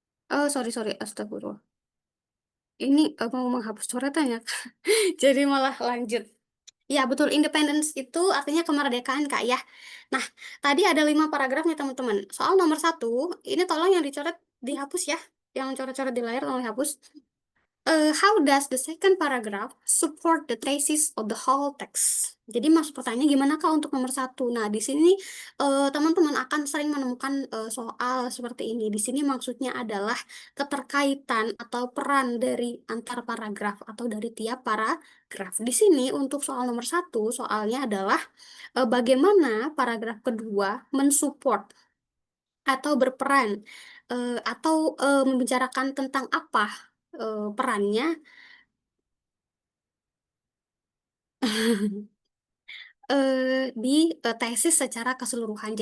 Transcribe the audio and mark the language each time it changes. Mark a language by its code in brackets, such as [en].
[en] Oh, sorry, sorry. Astagfirullah. [id] Ini mau menghapus coretannya. Jadi malah lanjut. Ya, betul. Independence itu artinya kemerdekaan, Kak, ya. Nah, tadi ada 5 paragraf nih, teman-teman. Soal nomor satu, ini tolong yang dicoret dihapus ya. Yang coret-coret di layar tolong dihapus. [en] How does the second paragraph support the thesis of the whole text? [id] Jadi maksud pertanyaannya gimana Kak untuk nomor satu? Nah, di sini teman-teman akan sering menemukan soal seperti ini. Di sini maksudnya adalah keterkaitan atau peran dari antar paragraf atau dari tiap paragraf. Di sini untuk soal nomor satu, soalnya adalah bagaimana paragraf kedua mensupport atau berperan atau membicarakan tentang apa perannya di tesis secara keseluruhan.